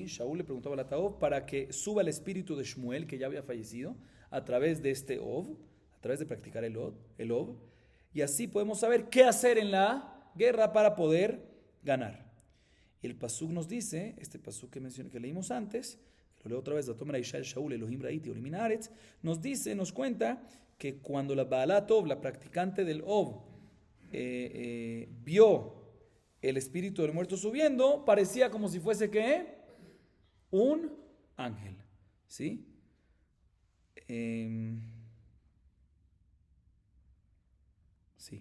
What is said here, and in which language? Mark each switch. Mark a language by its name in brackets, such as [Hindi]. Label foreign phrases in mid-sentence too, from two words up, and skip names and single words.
[Spanish] Shaul le preguntaba a [Hebrew] בעלת אוב [Spanish] para que suba el espíritu de Shmuel, que ya había fallecido, a través de este Ov, a través de practicar el Ov, y así podemos saber qué hacer en la guerra para poder ganar. Y el pasuk nos dice, este pasuk que leímos antes, lo leo otra vez, [Hebrew] שאול אלהים ראיתי עלי מן הארץ, [Spanish] nos cuenta que cuando la [Hebrew] בעלת אוב, [Spanish] la practicante del Ov, vio el espíritu del muerto subiendo, parecía como si fuese ¿qué? Un ángel, ¿sí? Sí.